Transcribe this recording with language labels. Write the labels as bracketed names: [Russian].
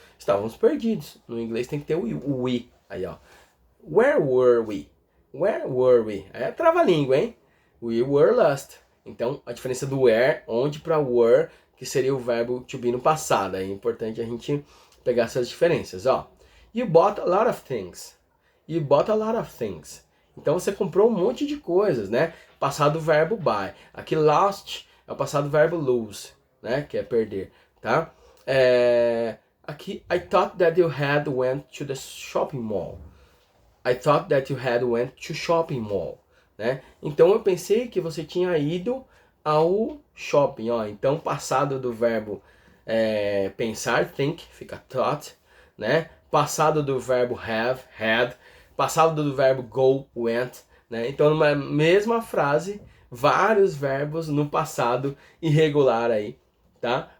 [Portuguese] Estávamos perdidos. No inglês tem que ter o we aí, ó. [English] Where were we? Where were we? [Portuguese] É trava-língua, hein? [English] We were lost. [Portuguese] Então, a diferença do where, onde, para were, que seria o verbo to be no passado. É importante a gente pegar essas diferenças, ó. [English] You bought a lot of things. You bought a lot of things. [Portuguese] Então, você comprou um monte de coisas, né? Passado verbo buy. Aqui, lost é o passado verbo lose, né? Que é perder, tá? [English] Aqui, I thought that you had went to the shopping mall. I thought that you had went to shopping mall, né? [Portuguese] Então eu pensei que você tinha ido ao shopping, ó. Então passado do verbo pensar, think, fica thought, né? Passado do verbo have, had. Passado do verbo go, went, né? Então numa mesma frase, vários verbos no passado irregular aí, tá?